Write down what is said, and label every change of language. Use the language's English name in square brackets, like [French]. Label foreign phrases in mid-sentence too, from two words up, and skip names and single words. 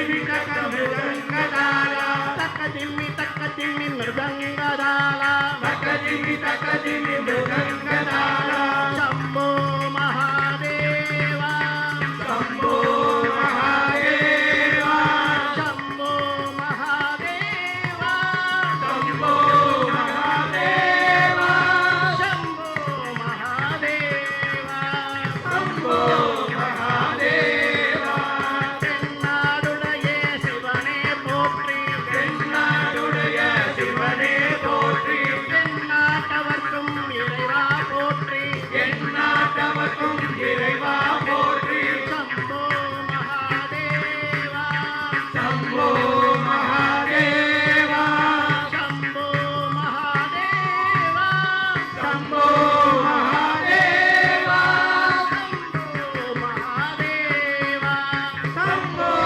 [Kannada] ಮೃದಂಗದಾಳ ತಕ್ಕ ದಿಮ್ಮಿ ಮೃದಂಗದಾಳ ತಕ್ಕ ದಿಮ್ಮಿ ಮೃದಂಗದಾಳ ಶಂಭೋ ಮಹಾದೇವ ಶಂಭೋ ಮಹಾದೇವ ಶಂಭೋ ಮಹಾದೇವ ಶಂಭೋ ಮಹಾದೇವ ಶಂಭೋ [Tamil] ಮಹಾದೇವ ಶಂಭೋ ಮಹಾದೇವ தென்னாடுடைய சிவனே போற்றி தென்னாடுடைய சிவனே போற்றி தென்னாட்டவர்க்கும் இறைவா போற்றி எந்நாட்டவர்க்கும் இறைவா போற்றி சம்போ மகாதேவா சம்போ மகாதேவா சம்போ மகாதேவா சம்போ மகாதேவா சம்போ மகாதேவா சம்போ